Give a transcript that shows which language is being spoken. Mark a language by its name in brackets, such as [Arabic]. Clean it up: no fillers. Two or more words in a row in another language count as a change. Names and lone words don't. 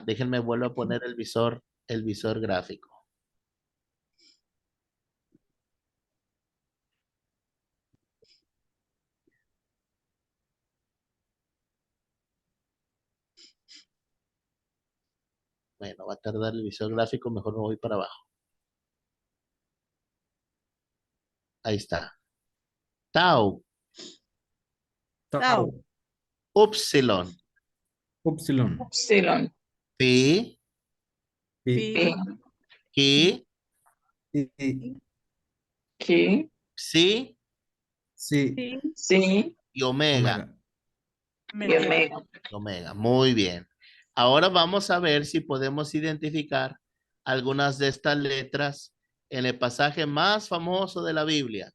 [Spanish] Déjenme vuelvo a poner el visor gráfico. Bueno, va a tardar el visor gráfico, mejor me voy para abajo. Ahí está. Tau, Tau. upsilon, Upsilon. Epsilon. pi, Pi. Pi. ki, I. Ki. psi Sí. Sí. Si. y omega. Omega. Y omega. Omega, muy bien. Ahora vamos a ver si podemos identificar algunas de estas letras en el pasaje más famoso de la Biblia.